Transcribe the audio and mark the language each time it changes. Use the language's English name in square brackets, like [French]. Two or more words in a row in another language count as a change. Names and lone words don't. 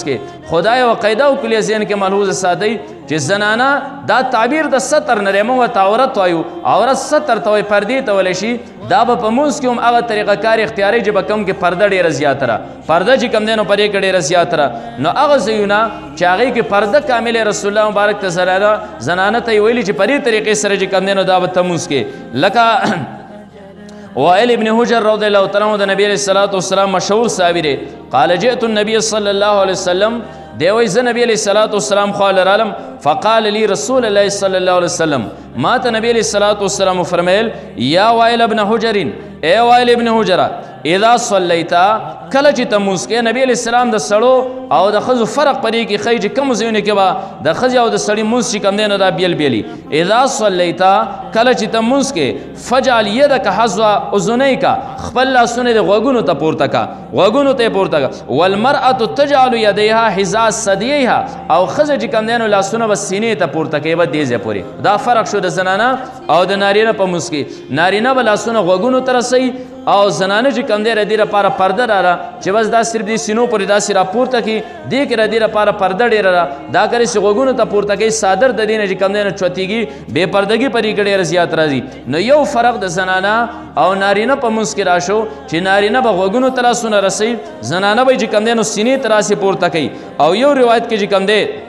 [Pashto] کې خدا یوه قاعده او کلیه ذهن کې ملحوظه ساتئ چې زنانه دا تعبیر د ستر نه دی موږ ورته عورت وایو عورت ستر ته وایي پردې ته ویلی شي دا به په مونځ کې هم هغه طریقه کار اختیاري چې به کوم کې پرده ډېره زیاته ده پرده چې کوم دی نو په دې کې ډېره زیاته ده نو هغه ځایونه چې هغې کې پرده کامل رسول الله مبارک ته زنانه ته یې ویلي چې په دې طریقې سره چې کوم دی نو دا به ته مونځ کې لکه وائل ابن حجر [Arabic] رضی الله تعالی عنہ [Pashto] د نبی [Arabic] علیہ الصلوۃ والسلام [Pashto] مشهور صحابی دی [Arabic] قال جئت النبي صلی الله علیه وسلم [Pashto] دی وای ز نبی [Arabic] علیہ الصلوۃ والسلام [Pashto] خو عالم [Arabic] فقال لي رسول الله صلی الله علیه وسلم [Pashto] ما ته نبی [Arabic] علیہ الصلوۃ والسلام [Pashto] فرمایل یا وائل ابن حجر اے وائل ابن حجر [Arabic] اذا صلیتا [Pashto] کله چې ته مونځ کې نبی [Arabic] علیہ السلام [Pashto] د سړو او د ښځو فرق پرې کې ښیي چې کومو ځایونو کې به د ښځې او د سړي مونځ چې کوم دی نو دا بیل بیلي [Arabic] اذا صلیتا [Pashto] کله چې ته مونځ کې [Arabic] فجعل یدک حذو اذنیک [Pashto] خپل لاسونه د غوږونو ته پورته کا غوږونو ته پورته کا [Arabic] والمرأة تجعل یدیها حذاء ثدیها [Pashto] او ښځه چې کوم دی نو لاسونه به سینې ته پورته کوي به دې ځای پورې دا فرق شو د زنانه او د نارینه په مونځ کې نارینه به لاسونه غوږونو ته رسوي او زنانه چې کوم دی د دې لپاره پرده راله چې بس دا صرف دې سینو پورې داسې راپورته کړي دې کې د دې لپاره پرده ډېره ده دا کړی چې غوږونو ته پورته کوي صادر د دې نه چې کوم دی نه چوتېږي بې پردګي پرې کې ډېره زیات راځي نو یو فرق د زنانه او نارینه په منځ کې راشو چې نارینه به غوږونو ته لاسونه رسوي زنانه به چې کوم دی نو سینې ته راسې پورته کوي او یو روایت کې چې کوم دی